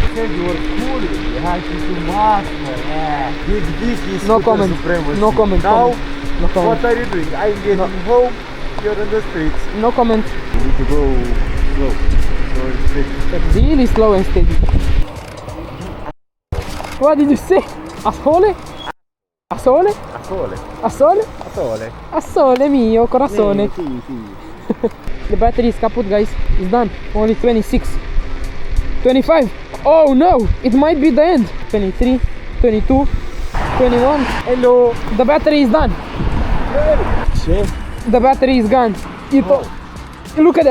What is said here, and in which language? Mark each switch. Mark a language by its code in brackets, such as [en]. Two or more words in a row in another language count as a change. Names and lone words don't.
[en] No comment. No comment. Now, no comment. what are you doing? I'm getting home, you're in the streets. No comment. You need to go slow. Slow and steady. Really slow and steady. What did you say? Asole? Asole? Asole. Asole? Asole. [it] Asole mio corazone. Sì. [en] The battery is kaput, guys. It's done. Only 26. 25. Oh no! It might be the end. 23, 22, 21. Hello. The battery is done. Chef. The battery is gone. Look at that.